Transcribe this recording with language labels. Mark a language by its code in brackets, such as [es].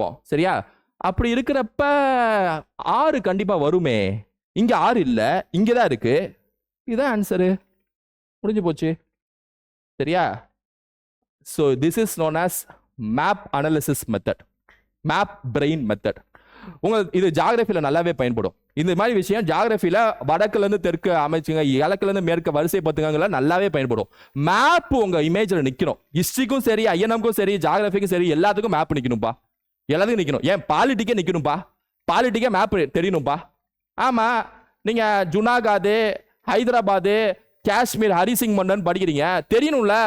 [ta] சரியா, அப்படி இருக்கிறப்ப 6 கண்டிப்பா வருமே. இங்க 6 இல்ல, இங்கதான் இருக்கு, இதுதான் ஆன்சரு, முடிஞ்சு போச்சு. சரியா, [en] so this is known as map analysis method, map brain method. [ta] இது ஜியோகிராஃபில நல்லாவே பயன்படும். இந்த மாதிரி விஷயம் ஜியோகிராஃபில வடக்குல இருந்து தெற்கு அமைச்சுங்க, கிழக்குல இருந்து மேற்கு வரிசை பத்துங்க நல்லாவே பயன்படும். மேப் உங்க இமேஜ்ல நிக்கணும். ஹிஸ்டரிக்கும் சரி, ஐஎன்எம்க்கும் சரி, ஜியோகிராஃபிக்கும் சரி, எல்லாத்துக்கும் மேப் நிக்கணும்பா, எல்லாத்துக்கும் நிக்கணும். ஏன் பாலிட்டிக்கே நிக்கணும்பா, பாலிட்டிக்கே மேப் தெரியணும்பா. ஆமா, நீங்க ஜுனாகாது, ஹைதராபாத், காஷ்மீர், ஹரிசிங் மன்னன் படிக்கிறீங்க, தெரியணும்ல.